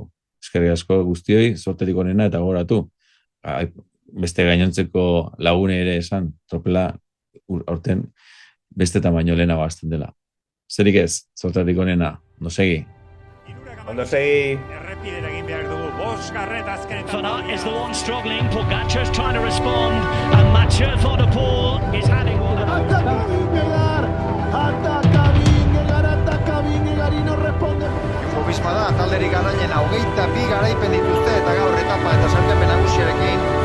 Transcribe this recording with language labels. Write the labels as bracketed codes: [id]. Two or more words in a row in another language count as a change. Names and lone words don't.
[eu] Eskerrik asko guztioi, sorterik onena eta gogoratu. Beste gainontzeko lagune ere esan, tropela aurten beste tamaino lehenago hasten dela. Zerik ez, sorterik onena, ondo segi. Ondo segi. Errepidera egin behar dugu, bosgarret azkenetan. [en] Van Aert is the one struggling. Pogacar's trying to respond, and Mathieu Van der Poel is having one of those. [es] Ataca Vingegaard y no responde. [eu] Jumbo Visma da talderik garailena, 22 garaipen dituzte eta gaur etapa eta sailkapen nagusiarekin